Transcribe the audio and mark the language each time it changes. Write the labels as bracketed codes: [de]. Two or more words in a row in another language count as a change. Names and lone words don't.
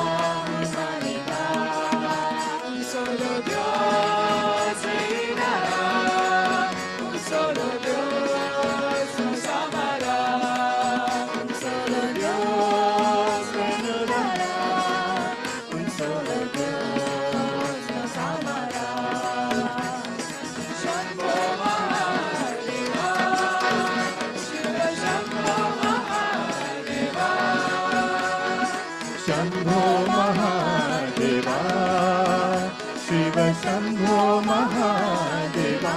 [es] humanidad un solo Dios reinará un solo Dios nos amará un solo Dios reinará un solo Dios nos amará [sa] शंभो महादेवा शिव शंभो महादेवा शंभो महादेवा शिव शंभो महादेवा